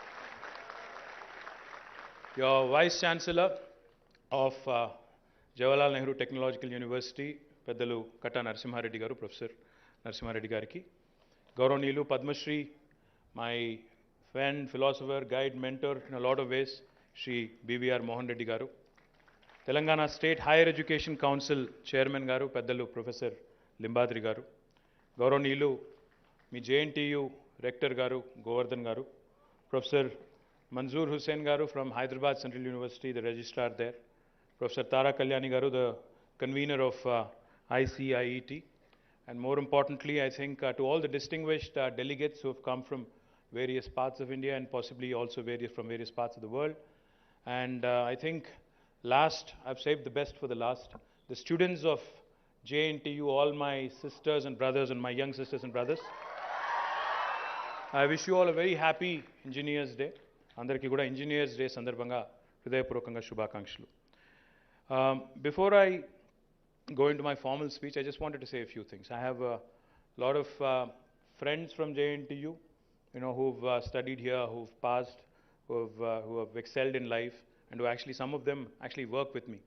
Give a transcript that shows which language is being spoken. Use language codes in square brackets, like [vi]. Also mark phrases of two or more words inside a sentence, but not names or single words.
[en] Your Vice Chancellor of Jawaharlal Nehru Technological University, Peddalu Katta Narsimhareddy Garu, Professor Narsimhareddy Gariki. Gauranilu Padma Shri, my friend, philosopher, guide, mentor in a lot of ways, Shri BVR Mohan Reddy Garu. Telangana State Higher Education Council Chairman Garu, Peddalu Professor Limbadri Garu. [te] గౌరవనీయులు, మీ [en] JNTU Rector Garu, Govardhan Garu. Professor Manzoor Hussain Garu from Hyderabad Central University, the registrar there. Professor Tara Kalyani Garu, the convener of ICIET. And more importantly, I think to all the distinguished delegates who have come from various parts of India and possibly also from various parts of the world. And I think I've saved the best for the last. The students of JNTU, all my sisters and brothers and my young sisters and brothers, I wish you all a very happy Engineers Day. [te] అందరికీ కూడా ఇంజనీర్స్ డే సందర్భంగా హృదయపూర్వకంగా శుభాకాంక్షలు. [en] Before I go into my formal speech, I just wanted to say a few things. I have a lot of friends from JNTU, who've studied here, who've passed, who have excelled in life, and who actually, some of them actually work with me.